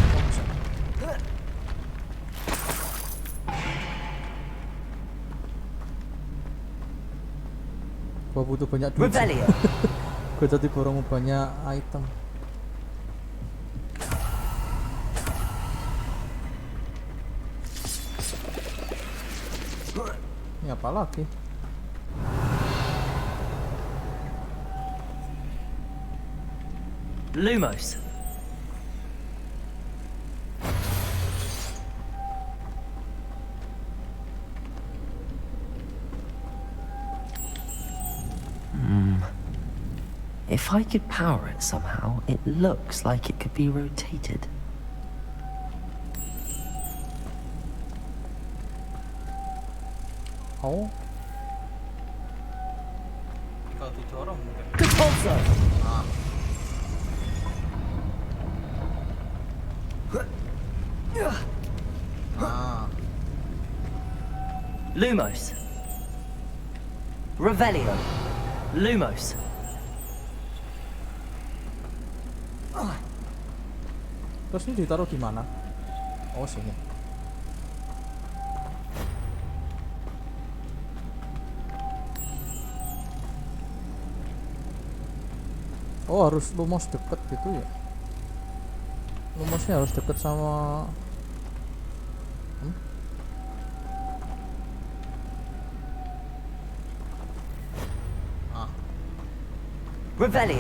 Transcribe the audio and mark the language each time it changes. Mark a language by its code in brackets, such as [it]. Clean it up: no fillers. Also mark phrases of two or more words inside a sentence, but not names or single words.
[id] Gua butuh banyak duit. Revelio. Gua jadi borong banyak item. Ini apa lagi? Lumos. [en] If I could power it somehow, it looks like it could be rotated. Oh. [id] Kalau didorong mungkin. Depulso. Ah. Ah. Lumos. Revelio. Lumos. Terus ini ditaruh di mana? Oh, sini. Oh, harus lumos deket gitu ya. Lumosnya harus deket sama Revelio.